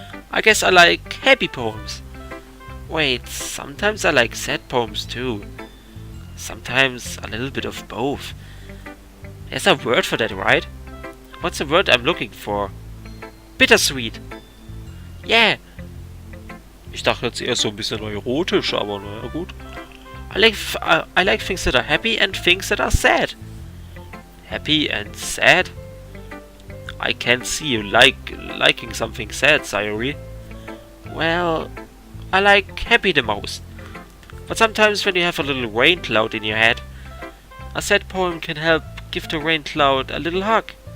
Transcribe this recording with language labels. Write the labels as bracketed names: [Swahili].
[English] I guess I like happy poems. Wait, sometimes I like sad poems too. Sometimes a little bit of both. There's a word for that, right? What's the word I'm looking for? Bittersweet. Yeah. [German] Ich dachte jetzt eher so ein bisschen erotisch, aber naja, gut. [English] I like things that are happy and things that are sad. Happy and sad? I can't see you liking something sad, Sayori. Well, I like happy the most. But sometimes when you have a little rain cloud in your head, a sad poem can help give the rain cloud a little hug.